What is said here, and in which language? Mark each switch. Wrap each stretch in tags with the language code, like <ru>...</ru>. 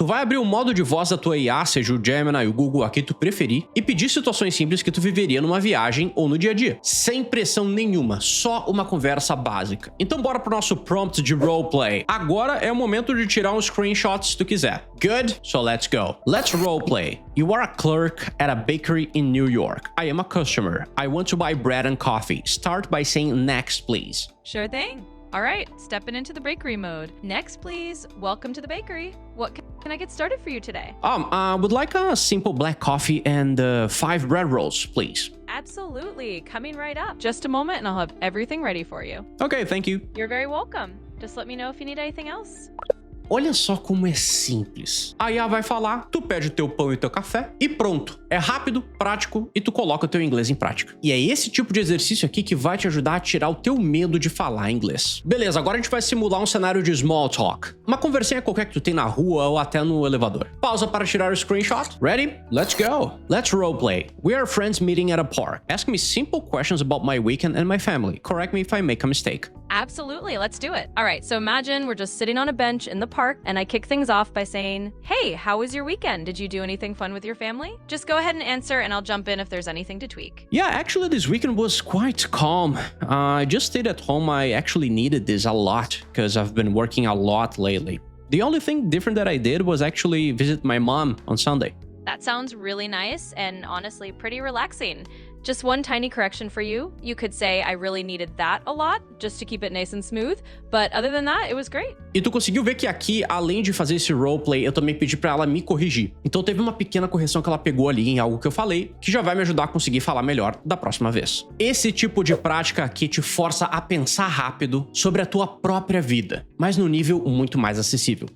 <pt>Tu vai abrir o modo de voz da tua IA, seja o Gemini, o Google, a quem tu preferir, e pedir situações simples que tu viveria numa viagem ou no dia a dia. Sem pressão nenhuma, só uma conversa básica. Então bora pro nosso prompt de roleplay. Agora é o momento de tirar um screenshot se tu quiser.</pt> <en>Good? So let's go. Let's roleplay. You are a clerk at a bakery in New York. I am a customer. I want to buy bread and coffee. Start by saying next, please. Sure thing. All right, stepping into the bakery mode. Next, please. Welcome to the bakery. What can I get started for you today? Would like a simple black coffee and 5 bread rolls, please. Absolutely. Coming right up. Just a moment and I'll have everything ready for you. Okay, thank you. You're very welcome. Just let me know if you need anything else.</en> <pt>Olha só como é simples. A IA vai falar, tu pede o teu pão e o teu café e pronto. É rápido, prático e tu coloca o teu inglês em prática. E é esse tipo de exercício aqui que vai te ajudar a tirar o teu medo de falar inglês. Beleza, agora a gente vai simular um cenário de small talk. Uma conversinha qualquer que tu tem na rua ou até no elevador. Pausa para tirar o screenshot.</pt> <en>Ready? Let's go. Let's roleplay. We are friends meeting at a park. Ask me simple questions about my weekend and my family. Correct me if I make a mistake. Absolutely, let's do it. All right, so imagine we're just sitting on a bench in the park and I kick things off by saying, hey, how was your weekend? Did you do anything fun with your family? Just go ahead and answer and I'll jump in if there's anything to tweak. Yeah, actually this weekend was quite calm. I just stayed at home. I actually needed this a lot because I've been working a lot lately. The only thing different that I did was actually visit my mom on Sunday. That sounds really nice and honestly pretty relaxing. Just one tiny correction for you. You could say I really needed that a lot, just to keep it nice and smooth. But other than that, it was great.</en> <pt>E tu conseguiu ver que aqui, além de fazer esse roleplay, eu também pedi pra ela me corrigir. Então teve uma pequena correção que ela pegou ali em algo que eu falei, que já vai me ajudar a conseguir falar melhor da próxima vez. Esse tipo de prática aqui te força a pensar rápido sobre a tua própria vida, mas no nível muito mais acessível.</pt>